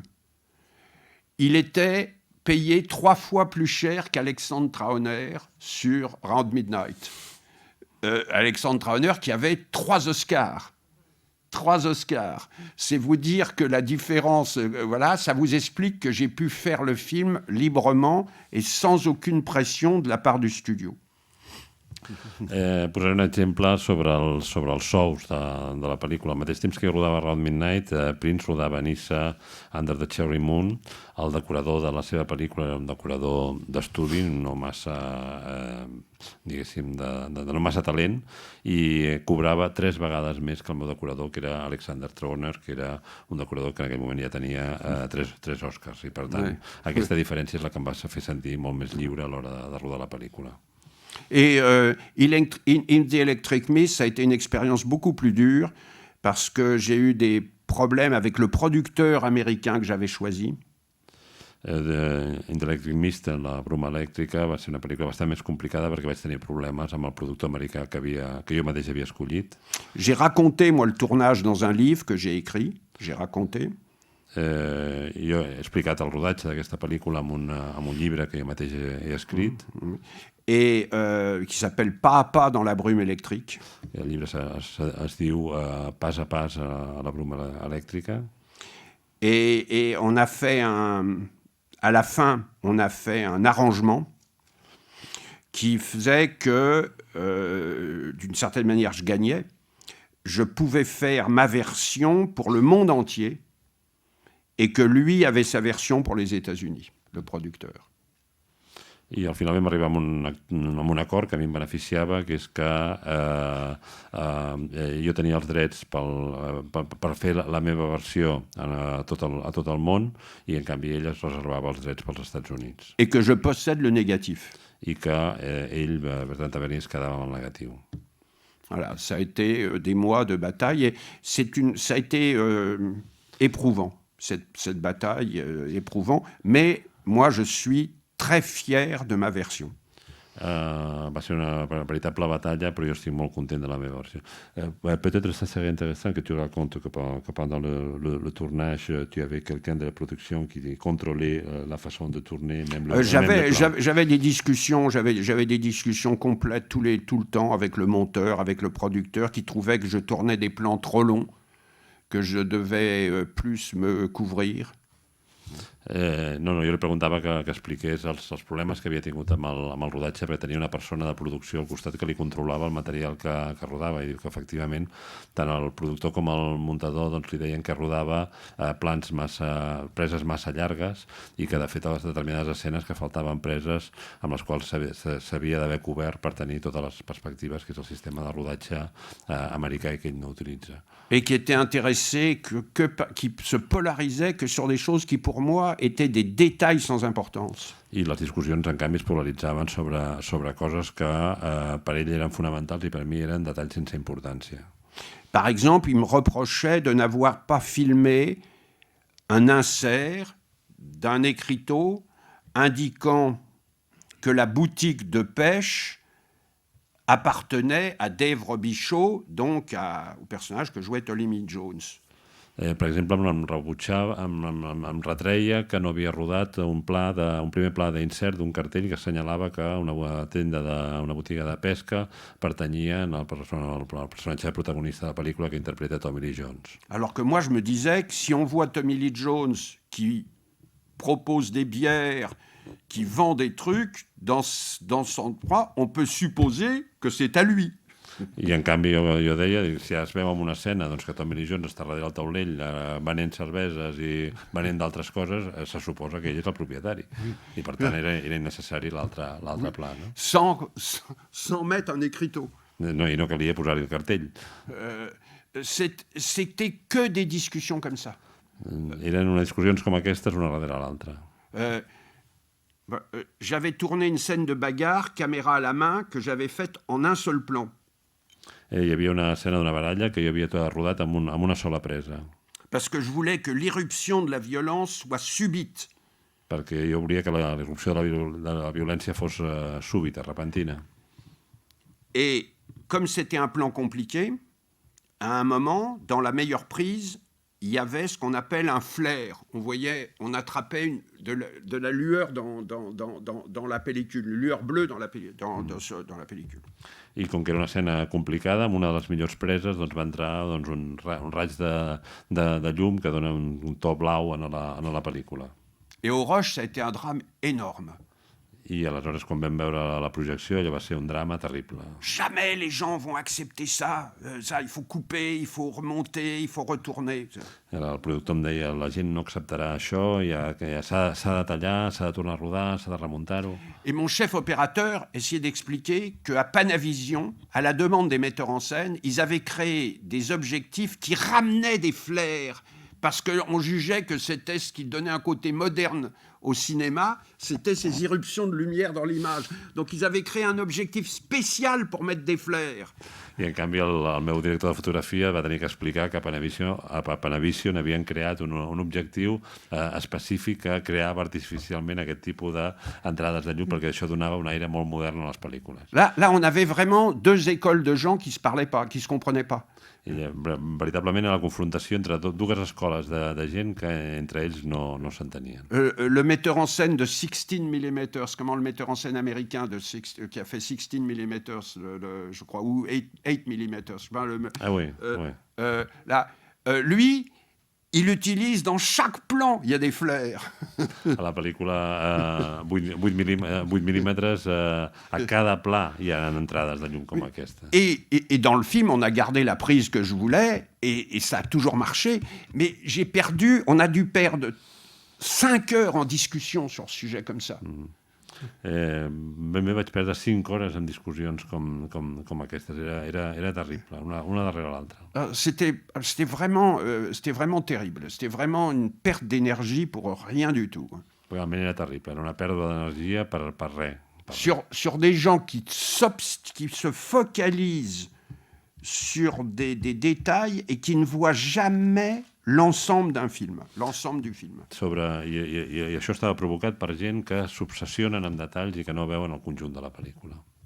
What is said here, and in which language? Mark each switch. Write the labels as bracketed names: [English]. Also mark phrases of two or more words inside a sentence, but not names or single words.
[French] Il était payé 3 fois plus cher qu'Alexandre Trauner sur Round Midnight. Alexandre Trauner qui avait 3 Oscars. 3 Oscars. C'est vous dire que la différence, voilà, ça vous explique que j'ai pu faire le film librement et sans aucune pression de la part du studio. [Catalan] Posaré un exemple sobre els sous de la pel·lícula. Al mateix temps que jo rodava Round Midnight, Prince rodava a Niça Under the Cherry Moon. El decorador de la seva pel·lícula era un decorador d'estudi, no massa, diguéssim, de no massa talent, i cobrava 3 vegades més que el meu decorador, que era Alexander Troner, que era un decorador que en aquell moment ja tenia 3 Oscars. I, per tant, aquesta diferència és la que em va fer sentir molt més lliure a l'hora de rodar la pel·lícula. [French] Et In the Electric Mist, ça a été une expérience beaucoup plus dure parce que j'ai eu des problèmes avec le producteur américain que j'avais choisi. [Catalan] In the Electric Mist, la bruma elèctrica, va ser una pel·lícula bastant més complicada perquè vaig tenir problemes amb el productor americà que jo mateix havia escollit. [French] J'ai raconté, moi, le tournage dans un livre que j'ai écrit. J'ai raconté. [Catalan] Jo he explicat el rodatge d'aquesta pel·lícula amb un llibre que jo mateix he escrit. [French] Et qui s'appelle Pas à pas dans la brume électrique. [Catalan] El llibre es diu Pas a pas a la bruma elèctrica. [French] Et on a fait à la fin, on a fait un arrangement qui faisait que, d'une certaine manière, je gagnais. Je pouvais faire ma version pour le monde entier et que lui avait sa version pour les États-Unis, le producteur. [Catalan] I al final vam arribar a un acord que a mi em beneficiava, que és que jo tenia els drets per fer la meva versió a tot el món i en canvi ell es reservava els drets pels Estats Units. [French] Et que je possède le négatif. [Catalan] I que ell, Bertrand Tavernier, es quedava amb el negatiu. [French] Voilà, ça a été des mois de bataille et ça a été éprouvant, cette bataille éprouvant, mais moi je suis très fier de ma version. [Catalan] Va ser una veritable batalla, però jo estic molt content de la meva versió. [French] Peut-être ça serait intéressant que tu racontes que pendant le tournage, tu avais quelqu'un de la production qui contrôlait la façon de tourner, même le j'avais des discussions, j'avais des discussions complètes tout le temps avec le monteur, avec le producteur, qui trouvait que je tournais des plans trop longs, que je devais plus me couvrir. [Catalan] No, jo li preguntava que expliqués els problemes que havia tingut amb el rodatge, perquè tenia una persona de producció al costat que li controlava el material que rodava, i diu que efectivament tant el productor com el muntador li deien que rodava preses massa llargues i que de fet a les determinades escenes que faltaven preses amb les quals s'havia d'haver cobert per tenir totes les perspectives, que és el sistema de rodatge americà i que ell no utilitza. [French] Et qui était intéressé, qui se polarisait que sur des choses qui pour moi étaient des détails sans importance. [Catalan] I les discussions, en canvi, es polaritzaven sobre coses que per ell eren fonamentals i per mi eren detalls sense importància. [French] Par exemple, il me reprochait de n'avoir pas filmé un insert d'un écriteau indiquant que la boutique de pêche appartenait à Dave Robichaud, donc au personnage que jouait Tommy Jones. [Catalan] Per exemple, em retreia que no havia rodat un primer pla d'insert d'un cartell que assenyalava que una botiga de pesca pertanyia al personatge protagonista de la pel·lícula que interpreta Tommy Lee Jones. [French] Alors que moi, je me disais que si on voit Tommy Lee Jones qui propose des bières, qui vend des trucs, dans son droit, on peut supposer que c'est à lui. [Catalan] I en canvi jo deia, si es veu en una escena que Tommy Lee Jones està darrere el taulell venent cerveses i venent d'altres coses, se suposa que ell és el propietari. I per tant era innecessari l'altre pla. No? [French] Sans mettre un écriteau. [Catalan] No, i no calia posar-hi el cartell. [French] C'était que des discussions comme ça. [Catalan] Eren unes discussions com aquestes una darrere l'altra. [French] J'avais tourné une scène de bagarre, caméra à la main, que j'avais faite en un seul plan. [Catalan] Hi havia una escena d'una baralla que jo havia rodat amb una sola presa. [French] Parce que je voulais que l'irruption de la violence soit subite. [Catalan] Perquè jo volia que l'irrupció de la violència fos súbita, repentina. [French] Et comme c'était un plan compliqué, à un moment, dans la meilleure prise, il y avait ce qu'on appelle un flair. On attrapait de la lueur dans la pellicule, une lueur bleue dans la pellicule. [Catalan] I com que era una escena complicada, amb una de les millors preses va entrar un raig de llum que dona un to blau a la pel·lícula. [French] Et au rush, ça a été un drame énorme. [Catalan] I aleshores, quan vam veure la projecció, allò va ser un drama terrible. [French] Jamais les gens vont accepter ça. Ça, il faut couper, il faut remonter, il faut retourner. [Catalan] El productor em deia, la gent no acceptarà això, ja s'ha de tallar, s'ha de tornar a rodar, s'ha de remuntar-ho. [French] Et mon chef opérateur essayait d'expliquer qu'à Panavision, à la demande des metteurs en scène, ils avaient créé des objectifs qui ramenaient des flares, parce qu'on jugeait que c'était ce qui donnait un côté moderne au cinéma, c'était ces irruptions de lumière dans l'image. Donc ils avaient créé un objectif spécial pour mettre des flares. [Catalan] I en canvi el meu director de fotografia va tenir que explicar que a Panavision havien creat un objectiu específic que creava artificialment aquest tipus d'entrades de llum perquè això donava un aire molt modern a les pel·lícules. [French] Là, on avait vraiment deux écoles de gens qui se parlaient pas, qui se comprenaient pas. [Catalan] I veritablement era la confrontació entre dues escoles de gent que entre ells no s'entenien. [French] Le metteur en scène de 16 mm, comment le metteur en scène américain qui a fait 16 mm, je crois, ou 8 mm. Ah oui, oui. Là, lui, il utilise dans chaque plan, il y a des flares. [Catalan] A la pel·lícula 8 mil·límetres, a cada pla hi ha entrades de llum com aquesta. [French] Et dans le film, on a gardé la prise que je voulais, et ça a toujours marché, mais on a dû perdre 5 heures en discussion sur ce sujet comme ça. [Catalan] Ben bé vaig perdre 5 hores en discussions com aquestes. Era terrible, una darrere l'altra. [French] C'était vraiment terrible. C'était vraiment une perte d'énergie pour rien du tout. [Catalan] Realment era terrible. Era una pèrdua d'energia per res. [French] Sur des gens qui se focalisent sur des détails et qui ne voient jamais l'ensemble d'un film, l'ensemble du film. [Catalan] I això estava provocat per gent que s'obsessionen amb detalls i que no veuen el conjunt de la pel·lícula.